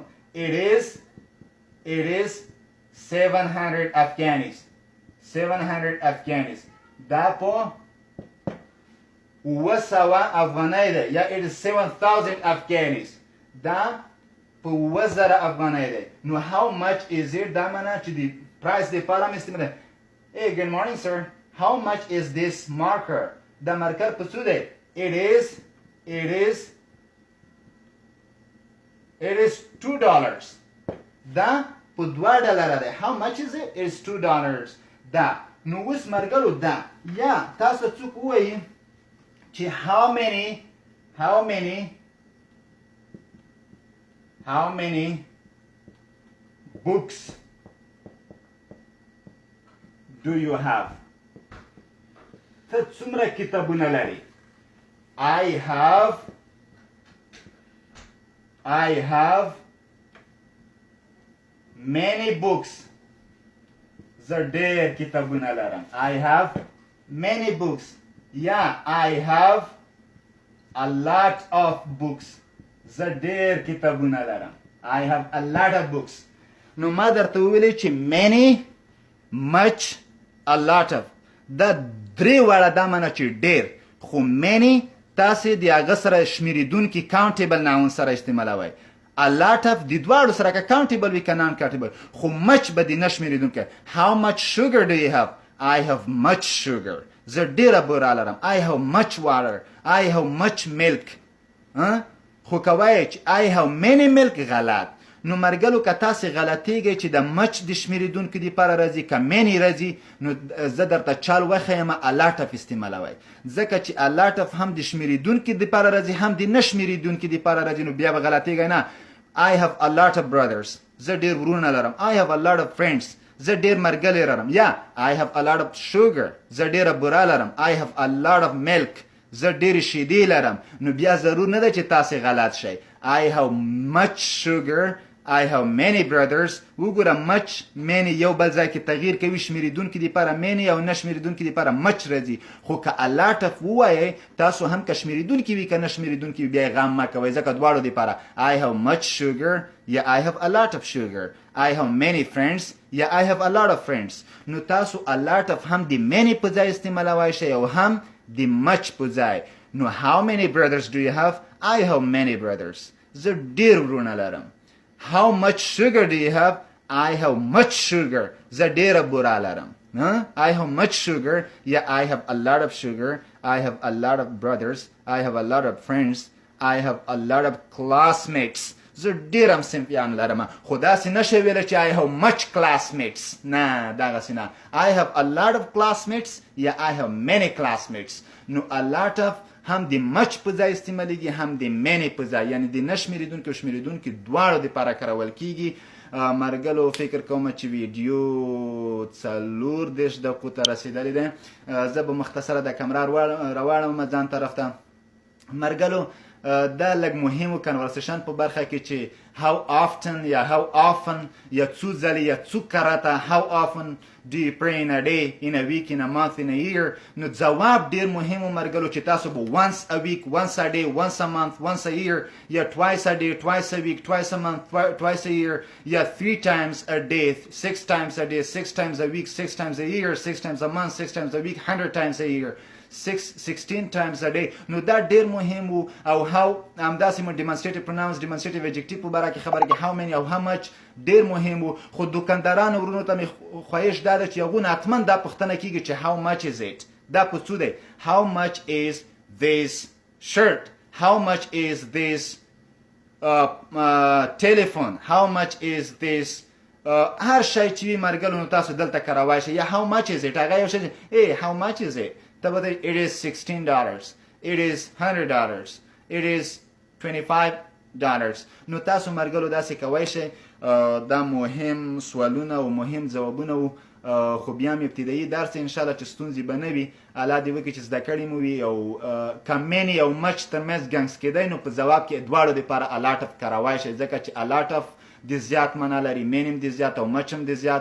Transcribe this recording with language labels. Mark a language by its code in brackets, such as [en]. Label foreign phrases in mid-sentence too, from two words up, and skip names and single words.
[en] It is 700 Afghanis. 700 Afghanis. [ps] دا په 900 افغانۍ ده. [en] یا it is 7,000 Afghanis. [ps] دا په 1000 افغانۍ ده. نو [en] how much is it [ps] دا معنا چې د پرایس دپاره مې استعمال ده. [en] Hey, good morning sir. How much is this marker? [ps] دا مارکر په څو دی. [en] It is $2. [ps] دا په $2 دی. [en] How much is it? It is $2. [ps] دا نو اوس مرګلو دا یا تاسو څوک وایي چې [en] how many books do you have? [ps] ته څومره کتابونه لري. [en] I have many books. [ps] زه ډېر کتابونه لرم. [en] I have many books. یا I have a lot of books. [ps] زه ډېر کتابونه لرم. [en] I have a lot of books. [ps] نو ما درته وویلې چې [en] many, much, a lot of [ps] دا درې واړه دا معنا چې ډېر. خو many تاسې د هغه سره شمېرېدونکي [en] countable noun [ps] سره استعمالوئ. [en] A lot of [ps] د دواړو سره که countable وي که [en] non countable. [ps] خو much به د نه شمېرېدونکی. [en] How much sugar do you have? I have much sugar. [ps] زه ډېره بوره لرم. [en] I have much water. I have much milk. [ps] خو که وایې چې [en] I have many milk [ps] غلط. نو مرګلو که تاسې غلطېږئ چې د مچ د شمېرېدونکي دپاره راځي که منې راځي نو زه درته چال وښیم الاټف استعمالوئ. ځکه چې الاټف هم د شمېرېدونکي دپاره راځي هم د نه شمېرېدونکي دپاره راځي نو بیا به غلطېږئ نه. [en] I have a lot of brothers. [ps] زه ډېر ورونه لرم. [en] I have a lot of friends. [ps] زه ډېر ملګري لرم. یا [en] I have a lot of sugar. [ps] زه ډېره بوره لرم. [en] I have a lot of milk. [ps] زه ډېرې شیدې لرم. نو بیا ضرور نه ده چې تاسې غلط شئ. [en] I have much sugar. I have many brothers. [ps] وګوره [en] much many [ps] یو بل ځای کې تغییر کوي شمېرېدونکي دپاره many او نه شمېرېدونکي دپاره much راځي. خو که [en] a lot of [ps] ووایئ تاسو هم که شمېرېدونکي وي که نه شمېرېدونکي وي بیا یې غم مه کوئ ځکه دواړو دپاره. [en] I have much sugar یا I have a lot of sugar. I have many friends یا I have a lot of friends. [ps] نو تاسو [en] a lot of [ps] هم د many په ځای استعمالوای شئ او هم د much په ځای. [en] نو how many brothers do you have? I have many brothers. [ps] زه ډېر ورونه لرم. [en] How much sugar do you have? I have much sugar. [ps] زه ډېره بوره لرم. [en] I have much sugar. Yeah, I have a lot of sugar. I have a lot of brothers. I have a lot of friends. I have a lot of classmates. [ps] زه ډېر همصنفیان لرم. خو داسې نشئ ویلی چې [en] I have much classmates. [ps] نه دغسې نه. [en] I have a lot of classmates یا I have many classmates. [ps] نو a lot of هم د مچ په ځای استعمالیږي هم د منې په ځای یعنی د نه شمېرېدونکي او شمېرېدونکي دواړو دپاره کارول کیږي. مرګلو فکر کوم چې ویډیو 40 دقیقو ته رسېدلی دی. زه به مختصره د کمره راواړم ځان طرف ته. مرګلو دا لږ مهمو کنورسیشن په برخه کې چې [en] how often [ps] یا [en] how often [ps] یا څو ځلې یا څو کرته [en] how often do you pray in a day, in a week, in a month, in a year. [ps] نو ځواب ډیر مهم و مرګلو چې تاسو به [en] once a week, once a day, once a month, once a year یا twice a day, twice a week, twice a month, twice a year یا 3 times a day, 6 times a day, 6 times a week, 6 times a year, 6 times a month, 6 times a week, 100 times a year, 16 times a day. [ps] نو دا ډیر مهم وو. او how همداسې مو [en] demonstrative pronouns, demonstrative adjective [ps] په باره کې خبره کې [en] how many [ps] او [en] how much [ps] ډیر مهم وو. خو دوکاندارانو ورونو ته مې خواهش دا ده چې هغونه حتما دا پوښتنه کېږي چې [en] how much is it. [ps] دا په څو دی. [en] how much is this shirt, how much is this telephone, how much is this [ps] هر شی چې وي مرګلو نو تاسو دلته کاروای شئ. [en] یا how much is it [ps] هغه یو شی [en] hey how much is it [ps] ته به [en] it is $16, it is $100, it is $25. [ps] نو تاسو مرګلو داسې کوای شئ. دا مهم سوالونه او مهم ځوابونه وو. خو بیا مې ابتدایي درس انشاءالله چې ستونزې به نه وي الله دې وکړي چې زده کړې مو وي او کمینې او مچ ترمنځ ګنګس کېدی نو په ځواب کې دواړو دپاره الاټف کاروای شئ ځکه چې الاټف د زیات معنا لري مین هم د زیات او مچ هم د زیات.